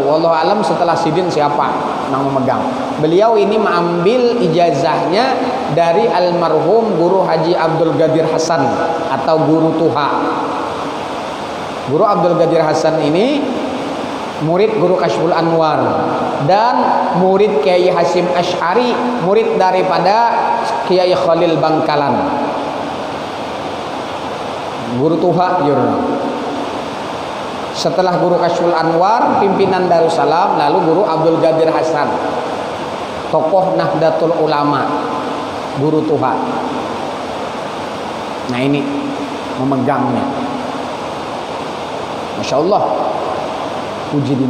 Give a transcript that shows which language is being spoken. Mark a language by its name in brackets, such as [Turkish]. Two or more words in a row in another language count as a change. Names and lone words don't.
[Banjar] Wallahu alam setelah sidin siapa nang memegang. Beliau ini mengambil ijazahnya dari almarhum Guru Haji Abdul Qadir Hasan atau Guru Tuha. [Indonesian] Guru Abdul Qadir Hasan ini murid Guru Kashful Anwar dan murid Kiai Hasim Asy'ari, murid daripada Kiai Khalil Bangkalan. Guru Tuha jurnal. Setelah Guru Kashful Anwar, pimpinan Darussalam, lalu Guru Abdul Qadir Hasan, tokoh Nahdlatul Ulama, Guru Tuha. Nah ini memegangnya. [Arabic] ما شاء الله. [Indonesian] Puji dina.